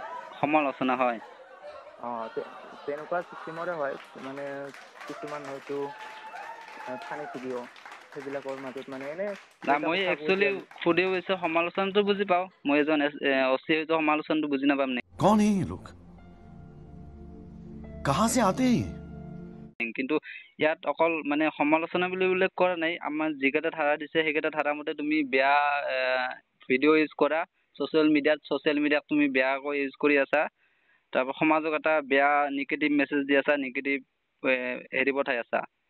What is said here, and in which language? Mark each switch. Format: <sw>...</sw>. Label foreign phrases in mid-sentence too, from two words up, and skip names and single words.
<as>সমালোচনা, হয়। তেনেকুৱা চিষ্টেমৰে হয়। মানে কিছুমান হয়তো</as> <en>funny video',</en> <as>সেইবিলাকৰ মাজত মানে এনে নাই, মই একচুৱেলি সুধি গৈছোঁ, সমালোচনাটো বুজি পাওঁ। মই এজন OC হয়তো সমালোচনাটো বুজি নাপাম নেকি?</as> <hi>कौन है ये लोग? कहां से आते हैं?</hi> <as>কিন্তু ইয়াত অকল মানে সমালোচনা বুলি উল্লেখ কৰা নাই। আমাৰ যিকেইটা ধাৰা দিছে, সেইকেইটা ধাৰা মতে তুমি বেয়া</as> <en>video use</en> <as>কৰা</as> <en>social media</en> <as>তুমি বেয়াকৈ ইউজ কৰি আছা। তাৰপৰা সমাজক এটা বেয়া</as> <en>negative message</en> <as>দি আছা, নিগেটিভ হেৰি পঠাই আছা।</as>